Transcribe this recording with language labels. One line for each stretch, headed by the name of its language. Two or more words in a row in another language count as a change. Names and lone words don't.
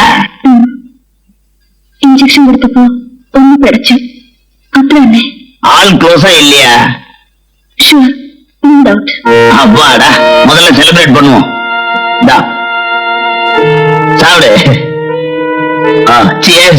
Malayalam: ഇഞ്ചക്ഷൻ കൊടുത്തപ്പോ ഒന്ന് പിടച്ചു, അത്ര തന്നെ.
Tamil: ஆள் க்ளோஸா இல்லையா?
English: Sure, no doubt.
Tamil: அப்பாடா, முதல்ல செலிப்ரேட் பண்ணுவோம். சாப்பிடு. சியர்ஸ்.